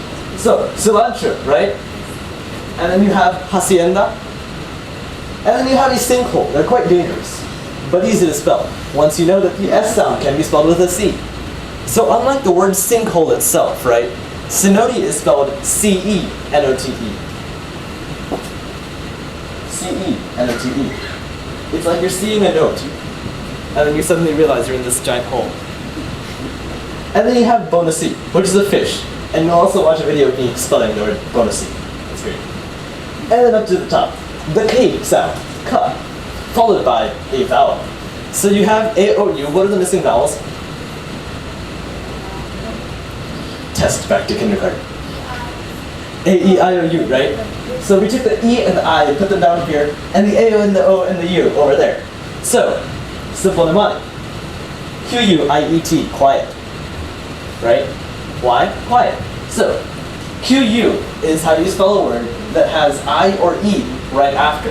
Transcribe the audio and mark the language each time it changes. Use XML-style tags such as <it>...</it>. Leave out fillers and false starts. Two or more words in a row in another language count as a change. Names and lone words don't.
<en>So, cilantro, right? And then you have hacienda. And then you have a sinkhole. They're quite dangerous, but easy to spell, once you know that the S sound can be spelled with a C. So unlike the word sinkhole itself, right? Cenote is spelled C-E-N-O-T-E. C-E-N-O-T-E. It's like you're seeing a note, and then you suddenly realize you're in this giant hole. And then you have bonacy, which is a fish. And you'll also watch a video of me spelling the word bonacy. That's great. And then up to the top, the K sound, ka, followed by a vowel. So you have A-O-U. What are the missing vowels? Test back to kindergarten. A-E-I-O-U, right? So we took the E and the I and put them down here, and the A-O and the O and the U over there. So, simple mnemonic. Q-U-I-E-T, quiet. Right? Why? Quiet. So, Q-U is how you spell a word that has I or E right after.</en>